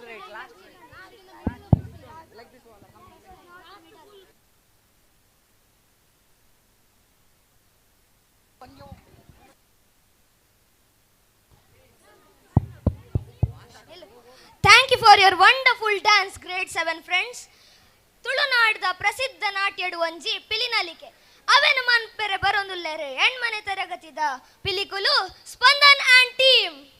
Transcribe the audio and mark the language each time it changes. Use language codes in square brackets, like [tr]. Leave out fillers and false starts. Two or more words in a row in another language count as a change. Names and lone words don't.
[en] Thank you for your wonderful dance, grade 7 friends. [tcy] ತುಳುನಾಡದ ಪ್ರಸಿದ್ಧ ನಾಟ್ಯಡು ಒಂಜಿ ಪಿಲಿನಲಿಕೆ ಅವೆನು ಮನ್ಪೆರೆ ಬರೊಂದುಲ್ಲೆರೆ ಹೆಣ್ಮನೆ ತರಗತಿದ ಪಿಲಿಕುಲು ಸ್ಪಂದನ್ [en] and team.